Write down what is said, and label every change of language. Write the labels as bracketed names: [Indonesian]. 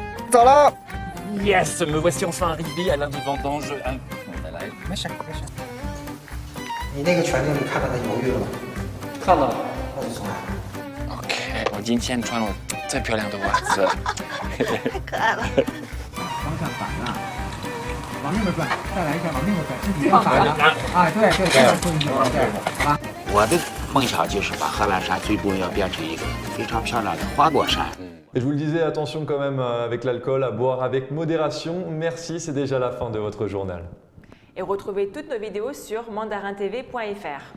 [Chinese] 走了 [English] Yes, [French] me voici enfin arrivé à l'un des vendanges. [Chinese] 没事没事。你那个拳头，你看到他犹豫了吗？看到了。那就重来。 OK， 我今天穿了最漂亮的袜子。太可爱了。方向反了，往那边转，再来一下，往那边转，身体反了。啊，对对对，对，好吧。我的梦想就是把贺兰山最终要变成一个非常漂亮的花果山。 [French] Et je vous le disais, attention quand même avec l'alcool, à boire avec modération. Merci, c'est déjà la fin de votre journal. Et retrouvez toutes nos vidéos sur mandarintv.fr.